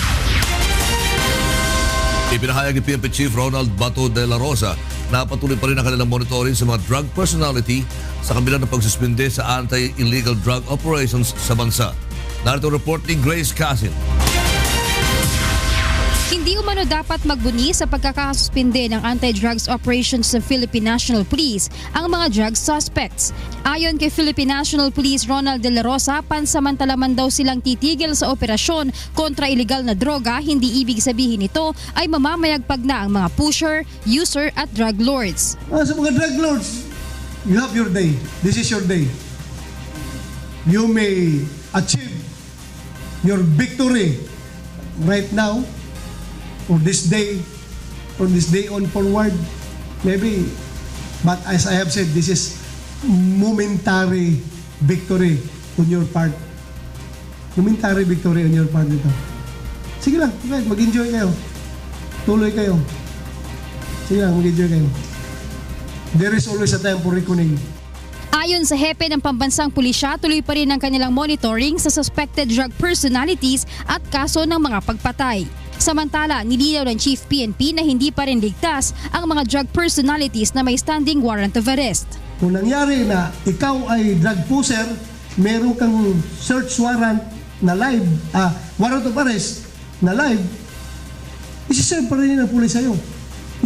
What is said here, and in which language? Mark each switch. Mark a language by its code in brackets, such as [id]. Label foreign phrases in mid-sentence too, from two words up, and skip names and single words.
[tl] Ipinahayag ni PNP Chief Ronald Bato de la Rosa na patuloy pa rin ang kanilang monitoring sa mga [en] drug personality [tl] sa kabila ng pagsuspende sa [en] anti-illegal drug operations [tl] sa bansa. Narito ang report ni Grace Casin. Hindi umano dapat magbuni sa pagkakasuspinde ng [en] anti-drugs operations [tl] ng Philippine National Police ang mga [en] drug suspects. [tl] Ayon kay Philippine National Police Ronald de la Rosa, pansamantala man daw silang titigil sa operasyon kontra illegal na droga, hindi ibig sabihin nito ay mamamayagpag na ang mga pusher, user at [en] drug lords. [tl] Sa mga [en] drug lords, you have your day. This is your day. You may achieve your victory right now, or this day on forward, maybe. But as I have said, this is momentary victory on your part. Momentary victory on your part dito. [tl] Sige lang, mag-enjoy kayo. Tuloy kayo. Sige lang, mag-enjoy kayo. [en] There is always a time for reckoning. [tl] Ayon sa hepe ng pambansang pulisya, tuloy pa rin ang kanilang monitoring sa [en] suspected drug personalities [tl] at kaso ng mga pagpatay. Samantala, nilinaw ng Chief PNP na hindi pa rin ligtas ang mga [en] drug personalities [tl] na may [en] standing warrant of arrest. [tl] Kung nangyari na ikaw ay [en] drug pusher, [tl] meron kang [en] search warrant [tl] na live, [en] warrant of arrest [tl] na live, isi-serve pa rin ng pulis sa'yo.